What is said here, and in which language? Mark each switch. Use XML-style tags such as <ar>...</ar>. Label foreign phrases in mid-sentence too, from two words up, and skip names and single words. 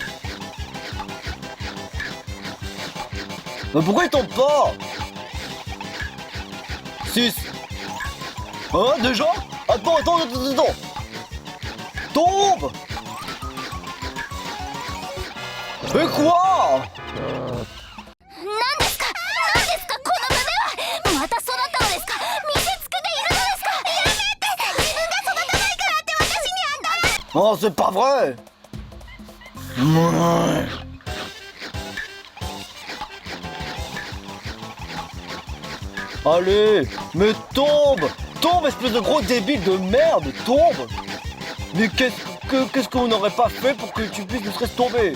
<fr>Mais pourquoi il tombe pas? 6. Hein, déjà? Attends. Tombe! Mais quoi?</fr> <ja>また育ったのですか？見せつけているのですか？やめて！自分が育たないからって私にあんた。</ja> <fr>Oh, c'est pas vrai! Allez, mais tombe! Tombe, espèce de gros débile de merde! Tombe! Mais qu'est-ce qu'on n'aurait pas fait pour que tu puisses ne serait-ce tomber?</fr>